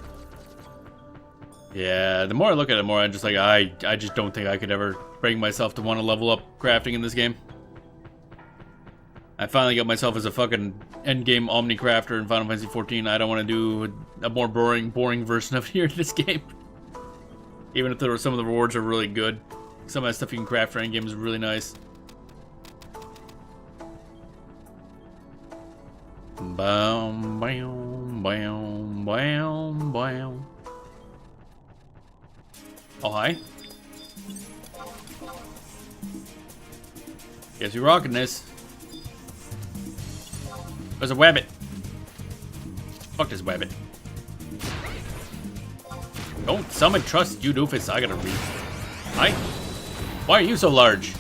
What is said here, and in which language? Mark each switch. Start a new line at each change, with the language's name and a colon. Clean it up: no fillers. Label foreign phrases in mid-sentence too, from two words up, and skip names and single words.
English: Yeah, the more I look at it, the more I'm just like, I just don't think I could ever bring myself to want to level up crafting in this game. I finally got myself as a fucking endgame Omni Crafter in Final Fantasy XIV. I don't want to do a more boring version of here in this game. Even if some of the rewards are really good. Some of that stuff you can craft for endgame is really nice. Bam, bam, bam, bam, bam. Oh, hi. Guess we're rocking this. There's a wabbit. Fuck this wabbit. Don't summon trust you doofus. I gotta read. Hi. Why are you so large?